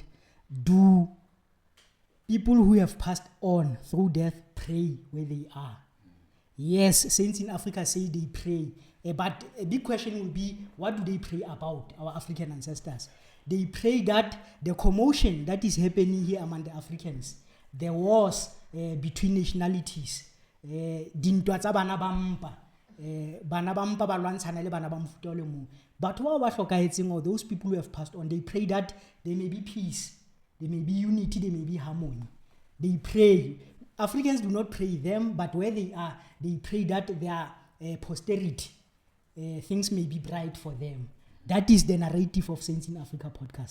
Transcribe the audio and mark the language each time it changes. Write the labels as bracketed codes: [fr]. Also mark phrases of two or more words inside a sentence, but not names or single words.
[en] Do people who have passed on through death pray where they are? Yes, Saints in Africa say they pray. But a big question will be, what do they pray about, our African ancestors? They pray that the commotion that is happening here among the Africans, the wars between nationalities, [st] dintwa tsa bana ba mpa, bana ba mpa ba lwantshana le bana ba mofuta o le mong. [en] But what [st] ba hlokahetseng, [en] or those people who have passed on, they pray that there may be peace, there may be unity, there may be harmony. They pray. Africans do not pray them, but where they are, they pray that their posterity, things may be bright for them. That is the narrative of Saints in Africa podcast.